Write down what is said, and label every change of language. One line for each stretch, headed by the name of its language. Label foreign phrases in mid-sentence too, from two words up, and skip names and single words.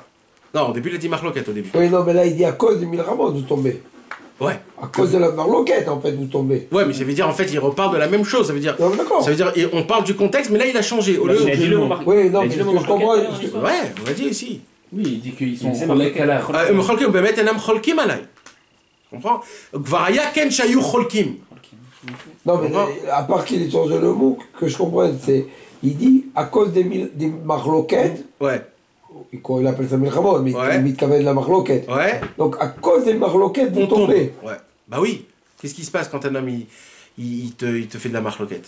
French: Non, au début, il a dit marloquette, au début. Oui, non, mais là, il dit à cause des Milchamot, vous tombez. Ouais. À cause de la marloquette, en fait, vous tombez. Ouais, mais ça veut dire, en fait, il reparle de la même chose. Ça veut dire, Non, mais d'accord. ça veut dire, on parle du contexte, mais là, il a changé. Au lieu Il a dit le mot Oui, non, mais ce que je comprends... Ouais, on l'a dit ici. Oui, il dit qu'ils sont C'est cholek à la
Hebrew: Mcholkim, באמת אינם חולקים עליי. comprends? כבר היה כן שהיו חולקים.
French: Non, mais à part qu'il ait changé le mot, que je comprenne, c'est... Il dit, à cause des marloquettes, Ouais, il appelle ça Milchamot, mais Ouais. il met de la marloquette. ouais. Donc, à cause des marloquettes, vous On tombe. tombez. Ouais. Bah oui. Qu'est-ce qui se passe quand un homme, il te fait de la marloquette?